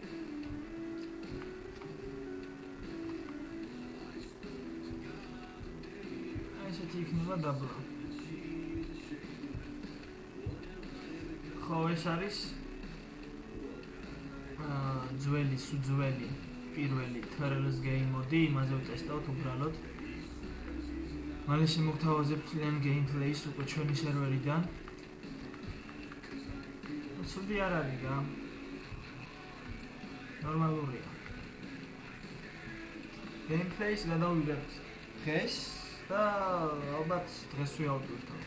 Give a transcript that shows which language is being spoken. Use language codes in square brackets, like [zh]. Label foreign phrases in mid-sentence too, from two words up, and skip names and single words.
[ka] ესეთი იქნება დაბლა. ხო, ეს არის ძველი პირველი Turtles [en] game mode, [ka] იმაზე ვტესტავთ უბრალოდ. მალე შემოგთავაზებთ ლენ gameplay-ს უკვე ჩვენი სერვერიდან. ცუდი არ არის რა. ნორმალურია. gameplay-ს გადავიღებთ დღეს და ალბათ დღეს ვიავტვირთო.